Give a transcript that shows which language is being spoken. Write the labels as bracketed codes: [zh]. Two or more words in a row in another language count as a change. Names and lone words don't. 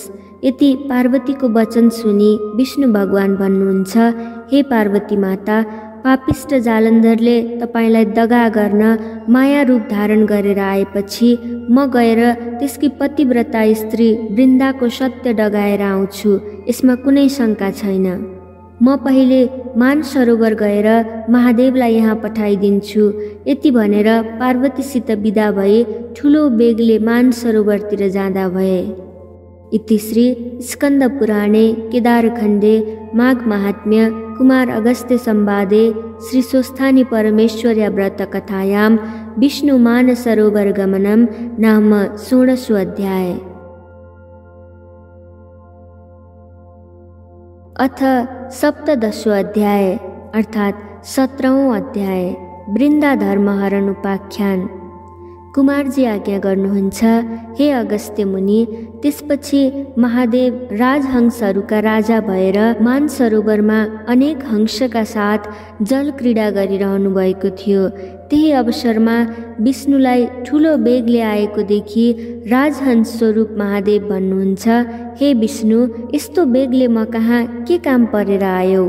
[ne] यति पार्वतीको वचन सुनि विष्णु भगवान भन्नुहुन्छ, हे पार्वती माता, पापिष्ट जालन्धरले तपाईँलाई दगा गर्न माया रूप धारण गरेर आएपछि म गएर त्यसकी पतिव्रता स्त्री वृन्दाको सत्य डगाएर आउँछु। यसमा कुनै शङ्का छैन। म पहिले मानसरोवर गएर महादेवलाई यहाँ पठाइदिन्छु। यति भनेर पार्वतीसित विदा भए ठुलो बेगले मानसरोवरतिर जाँदा भए। [sa] इति श्री स्कन्द पुराणे केदारखण्डे माघ महात्म्य कुमार अगस्त्य संवादे श्री स्वस्थानी परमेश्वर्या व्रत कथायां विष्णु मानसरोवर गमनम नाम 16 अध्याय। [ne] अथ 17 अध्याय अर्थात 17वां अध्याय वृन्दा धर्महरण उपाख्यान। कुमारजी आज्ञा गर्नुहुन्छ, हे अगस्त्य मुनि। त्यसपछि महादेव राजहंसहरूका राजा भएर मानसरोवरमा अनेक हंसका साथ जल क्रीडा गरिरहनु भएको थियो। त्यही अवसरमा विष्णुलाई ठुलो बेगले आएको देखि राजहंस स्वरूप महादेव भन्नुहुन्छ, हे विष्णु, यस्तो बेगले म कहाँ के काम परेर आयौ?